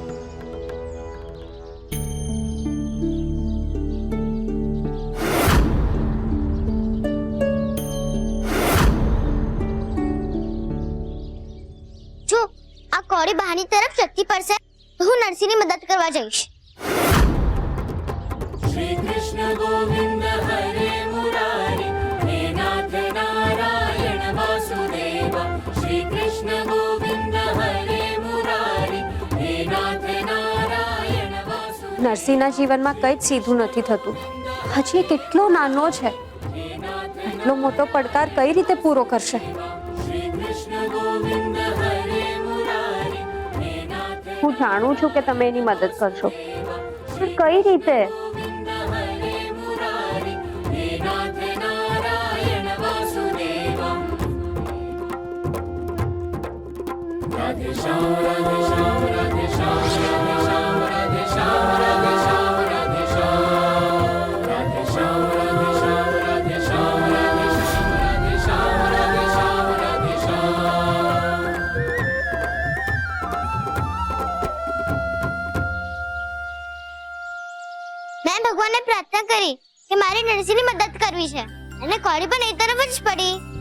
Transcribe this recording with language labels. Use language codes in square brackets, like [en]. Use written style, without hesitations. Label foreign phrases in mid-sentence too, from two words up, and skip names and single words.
[gu] જો આ કોરી બહાની તરફ જતી પડશે તો હું નરસિંહની મદદ કરવા જઈશ. [sa] श्री कृष्ण गोविंद हरे मुरारी हे नाथ नारायण वासुदेव. श्री कृष्ण गोविंद हरे मुरारी हे नाथ नारायण वासुदेव. [gu] નરસિંહના જીવનમાં કંઈ જ સીધું નથી થતું. હજી એ કેટલો નાનો છે. આટલો મોટો પડકાર કઈ રીતે પૂરો કરશે? [sa] श्री कृष्ण गोविंद हरे मुरारी हे नाथ [gu] હું જાણું છું કે તમે એની મદદ કરશો, પણ કઈ રીતે? [sa] हरे मुरारी हे नाथ नारायण वासुदेव. राधे श्याम राधे श्याम राधे श्याम राधे श्याम राधे श्याम राधे श्याम राधे श्याम राधे श्याम राधे श्याम राधे श्याम राधे श्याम राधे श्याम राधे श्याम. [gu] મેં ભગવાનને પ્રાર્થના કરી કે મારી નરસિંહની મદદ કરવી છે અને કોરી પણ એ તરફ જ પડી.